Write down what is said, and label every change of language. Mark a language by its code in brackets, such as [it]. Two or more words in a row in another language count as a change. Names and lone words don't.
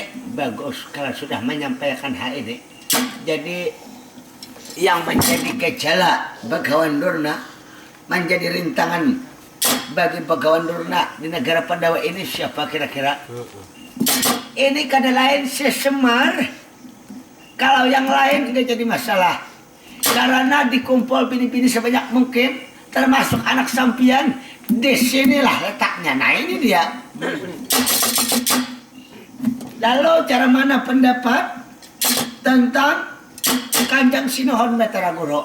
[bjn] Bagus kalau sudah menyampaikan hal ini. Jadi yang menjadi gejala Bagawan Durna, menjadi rintangan bagi Bagawan Durna di negara Pandawa ini siapa kira-kira? Ini kada lain si Semar. Kalau yang lain tidak jadi masalah. Karena dikumpul bini-bini sebanyak mungkin, termasuk anak sampian, disinilah letaknya. Nah ini dia. Lalu cara mana pendapat tentang Kanjeng Sinuhun Batara Guru?